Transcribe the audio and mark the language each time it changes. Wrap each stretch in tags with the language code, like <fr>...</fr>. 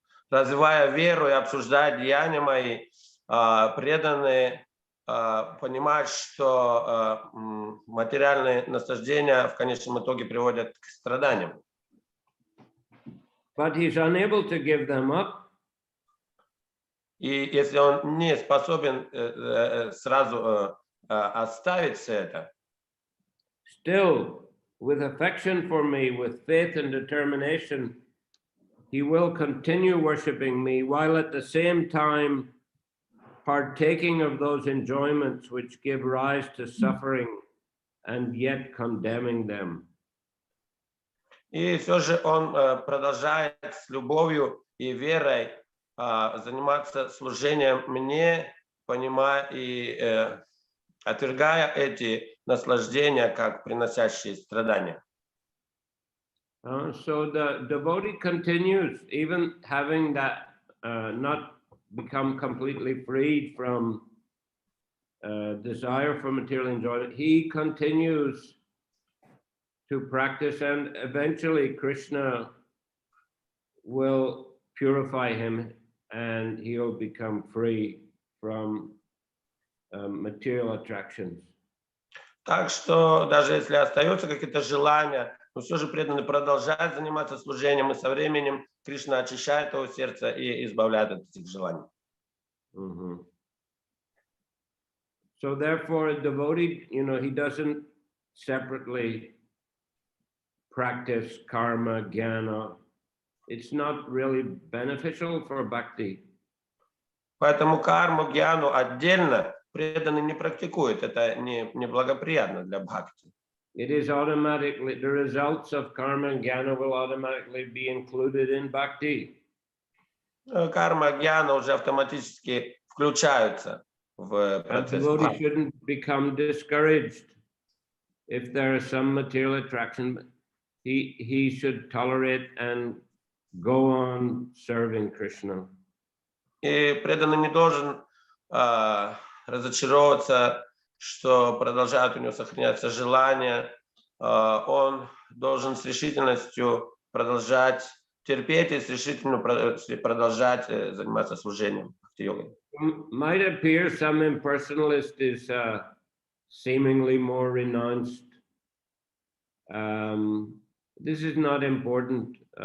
<ru>Развивая веру и обсуждая деяния мои, преданные понимают, что материальные наслаждения в конечном итоге приводят к страданиям.</ru> <en>But he's unable to give them up.</en> <ru>И если он не способен сразу оставить все это,</ru> <en>still, with affection for me, with faith and determination, he will continue worshiping me while at the same time partaking of those enjoyments which give rise to suffering and yet condemning them.</en> <ru>И все же он продолжает с любовью и верой заниматься служением мне, понимая и отвергая эти наслаждения, как приносящие страдания.</ru> <en>So the devotee continues, even having that not become completely freed from desire for material enjoyment. He continues to practice, and eventually Krishna will purify him and he'll become free from material attractions.</en> <ru>Так что даже если остаются какие-то желания, но все же преданный продолжает заниматься служением, и со временем Кришна очищает его сердце и избавляет от этих желаний. Mhm.</ru> <en>So therefore, a devotee, he doesn't separately practice karma, jnana. It's not really beneficial for bhakti.</en> <ru>Поэтому карму, гьяну отдельно преданный не практикует. Это не благоприятно для бхакти.</ru> <en>It is automatically, the results of karma and jnana will automatically be included in bhakti.</en> <ru>Карма, гьяна уже автоматически включаются в</ru> <en>A</en> <ru>процесс</ru> <en>devotee</en> <ru>бхакти.</ru> <en>shouldn't become discouraged if there is some material attraction. He should tolerate and go on serving Krishna.</en> <ru>И преданный не должен разочаровываться, что продолжают у него сохраняться желания. Он должен с решительностью продолжать терпеть и с решительностью продолжать заниматься служением бхакти-йогой.</ru> <en>Might appear some impersonalist is seemingly more renounced. This is not important.</en>